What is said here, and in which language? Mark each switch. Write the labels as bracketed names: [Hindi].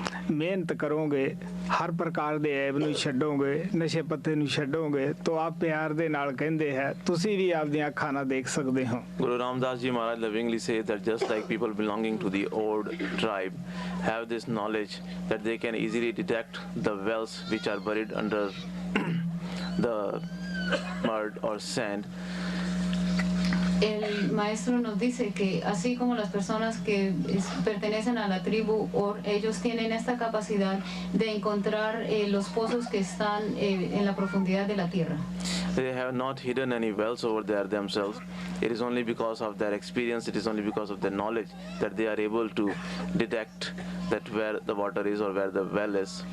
[Punjabi] ਮਿਹਨਤ ਕਰੋਗੇ, ਹਰ ਪ੍ਰਕਾਰ ਦੇ ਐਬ ਨੂੰ ਛੱਡੋਗੇ, ਨਸ਼ੇ ਪੱਤੇ ਨੂੰ ਛੱਡੋਗੇ, ਤਾਂ ਆਪ ਪਿਆਰ ਦੇ ਨਾਲ ਕਹਿੰਦੇ ਹੈ ਤੁਸੀਂ ਵੀ ਆਪਦੀਆਂ ਅੱਖਾਂ ਨਾਲ ਦੇਖ ਸਕਦੇ ਹੋ। [English] Guru Ramdas Ji Maharaj lovingly says that just like people belonging to the old tribe have this knowledge that they can easily detect the wells which are buried under the mud or sand, [Spanish] El maestro nos dice que así como las personas que pertenecen a la tribu Or, ellos tienen esta capacidad de encontrar los pozos que están en la profundidad de la tierra. [English] they have not hidden any wells over there themselves. It is only because of their experience, it is only because of their knowledge that they are able to detect that where the water is or where the well is.